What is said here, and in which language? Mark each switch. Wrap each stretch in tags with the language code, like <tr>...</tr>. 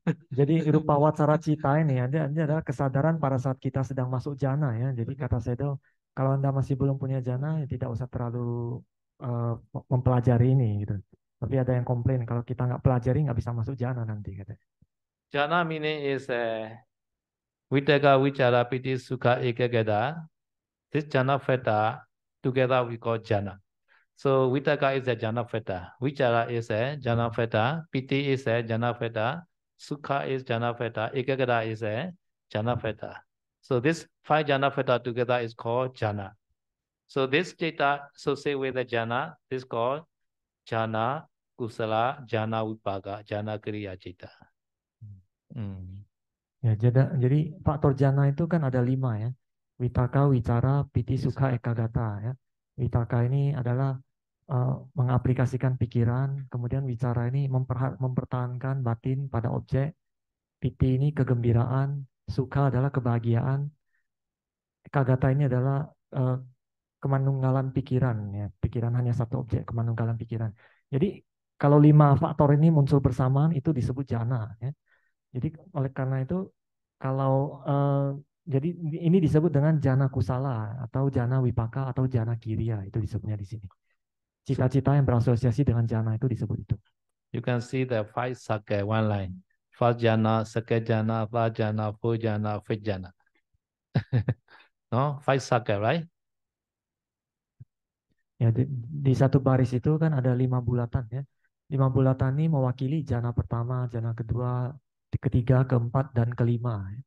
<id>Jadi Rupa Wacara Cita ini adalah kesadaran pada saat kita sedang masuk jana ya. Jadi kata Sayadaw, kalau Anda masih belum punya jana, ya tidak usah terlalu mempelajari ini gitu. Tapi ada yang komplain kalau kita nggak pelajari nggak bisa masuk jana nanti katanya.</id> <en>Jhana meaning is Vitaka, Vichara, Piti, Sukha, Ekagata. This jhana factor together we call jhana. So Vitaka is a jhana factor. Vichara is a jhana factor. Piti is a jhana factor. Sukha is jhana factor. Ekagata is a jhana factor. So this 5 jhana factor together is called jhana. So this data associated with the jhana, this called jhana, kusala, jhana vipaka, jhana kriya cita.</en> <id>Ya, jadi faktor jana itu kan ada 5 ya. Vitaka, wicara, piti, sukha, ekagata ya. Vitaka ini adalah mengaplikasikan pikiran, kemudian wicara ini mempertahankan batin pada objek, piti ini kegembiraan, sukha adalah kebahagiaan, ekagata ini adalah kemanunggalan pikiran ya. Pikiran hanya satu objek, kemanunggalan pikiran. Jadi kalau 5 faktor ini muncul bersamaan itu disebut jana ya. Jadi oleh karena itu kalau jadi ini disebut dengan jana kusala atau jana wipaka atau jana kiriya, itu disebutnya di sini. Cita-cita yang berasosiasi dengan jana itu disebut itu.</id> <en>You can see the 5 circle, one line. First jhana, second jhana, third jhana, fourth jhana, fifth jhana. No, 5 circle, right?</en> <id>Ya, di satu baris itu kan ada 5 bulatan ya. 5 bulatan ini mewakili jana pertama, jana kedua, ketiga, keempat, dan kelima.</id>